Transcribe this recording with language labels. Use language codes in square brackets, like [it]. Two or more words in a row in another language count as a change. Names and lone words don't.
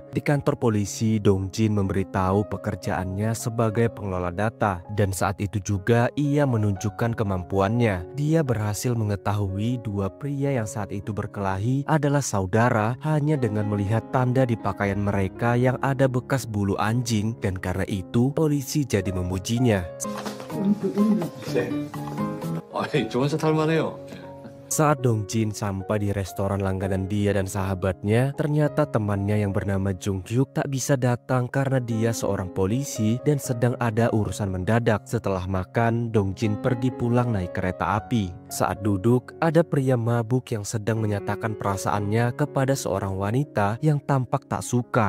[id] Di kantor polisi, Dong Jin memberitahu pekerjaannya sebagai pengelola data, dan saat itu juga ia menunjukkan kemampuan. Dia berhasil mengetahui dua pria yang saat itu berkelahi adalah saudara hanya dengan melihat tanda di pakaian mereka yang ada bekas bulu anjing, dan karena itu polisi jadi memujinya. [ko] 좋은 차 탈만해요. [id] Saat Dong Jin sampai di restoran langganan dia dan sahabatnya, ternyata temannya yang bernama Jung Hyuk tak bisa datang karena dia seorang polisi dan sedang ada urusan mendadak. Setelah makan, Dong Jin pergi pulang naik kereta api. Saat duduk, ada pria mabuk yang sedang menyatakan perasaannya kepada seorang wanita yang tampak tak suka.